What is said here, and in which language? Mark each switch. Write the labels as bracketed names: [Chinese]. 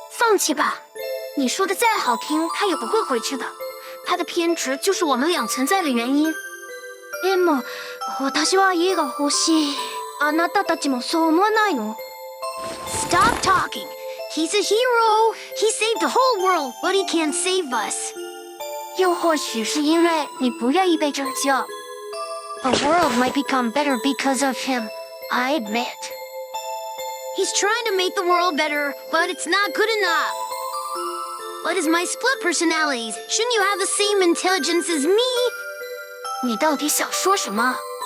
[Chinese] 放弃吧，你说的再好听，他也不会回去的。他的偏执就是我们俩存在的原因。 [Japanese] でも、私は家が欲しい。あなたたちもそう思わないの？ [English] Stop talking! He's a hero! He saved the whole world, but he can't save us. [Chinese] 又或许是因为你不愿意被拯救。 [English] The world might become better because of him, I admit. He's trying to make the world better, but it's not good enough. But as my split personalities, shouldn't you have the same intelligence as me? [Chinese] 你到底想说什么？